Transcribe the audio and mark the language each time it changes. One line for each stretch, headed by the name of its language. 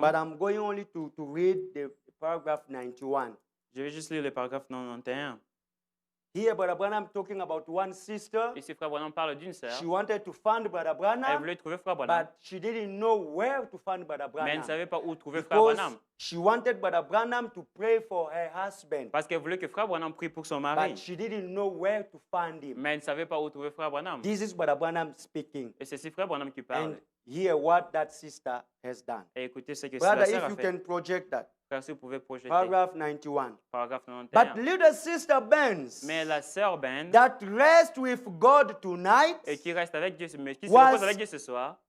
English: But I'm going only to read the paragraph 91.
French: Je vais juste lire le paragraphe 91.
English: Here, Brother Branham talking about one sister.
French: Ici, frère Branham parle d'une sœur.
English: She wanted to find Brother
French: Elle
English: Branham,
French: voulait trouver frère Branham,
English: but she didn't know where to find Brother
French: mais elle ne
English: Branham.
French: savait pas où trouver frère
English: Because
French: Branham.
English: she wanted Brother Branham to pray for her husband,
French: Parce qu'elle voulait que frère Branham prie pour son mari,
English: but she didn't know where to find him.
French: mais elle ne savait pas où trouver frère Branham.
English: This is Brother Branham speaking.
French: Et c'est ici frère Branham qui parle.
English: And hear what that sister has done.
French: Et écoutez ce que
English: Brother,
French: la sœur
English: if
French: a
English: you
French: fait.
English: can project that.
French: Frère, si vous pouvez projeter.
English: Paragraph 91.
French: Paragraphe
English: But
French: 91.
English: little sister Benz,
French: Mais la sœur Ben,
English: that rest with God tonight,
French: et qui reste avec Dieu, mais qui se
English: Was-
French: repose avec Dieu ce soir,